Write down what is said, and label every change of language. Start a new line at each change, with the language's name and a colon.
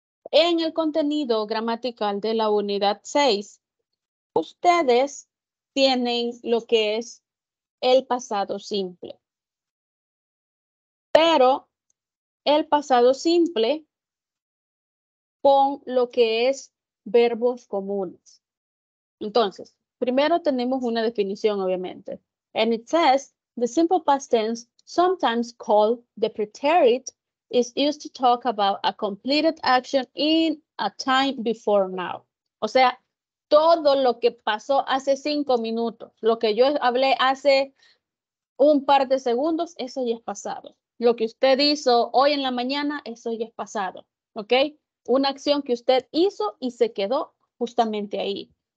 Spanish: En el contenido gramatical de la unidad 6, ustedes tienen lo que es el pasado simple. Pero el pasado simple con lo que es verbos comunes. Entonces, primero tenemos una definición, obviamente.
English: And it says, the simple past tense, sometimes called the preterite, is used to talk about a completed action in a time before now.
Spanish: O sea, todo lo que pasó hace 5 minutos, lo que yo hablé hace un par de segundos, eso ya es pasado. Lo que usted hizo hoy en la mañana, eso ya es pasado. ¿Ok? Una acción que usted hizo y se quedó justamente ahí.